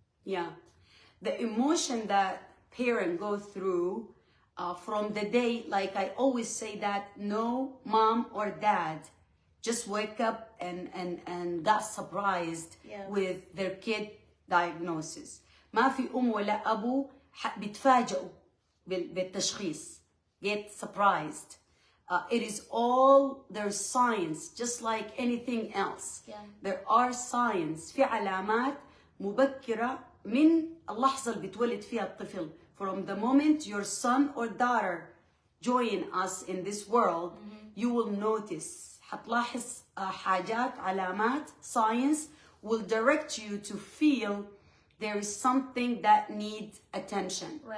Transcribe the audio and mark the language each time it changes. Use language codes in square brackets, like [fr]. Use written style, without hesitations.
[en] Yeah, the emotion that parents go through from the day, like I always say that no mom or dad just wake up and got surprised with their kid diagnosis. [ar] ما في ولا أبو بيتفاجئوا بالتشخيص. [en] Get surprised. It is all, there's signs, just like anything else. There are signs. [ar] في علامات مبكرة من اللحظة اللي بتولد فيها الطفل. [en] From the moment your son or daughter join us in this world, you will notice. [ar] حتلاحظ حاجات، علامات, [en] signs will direct you to feel there is something that needs attention.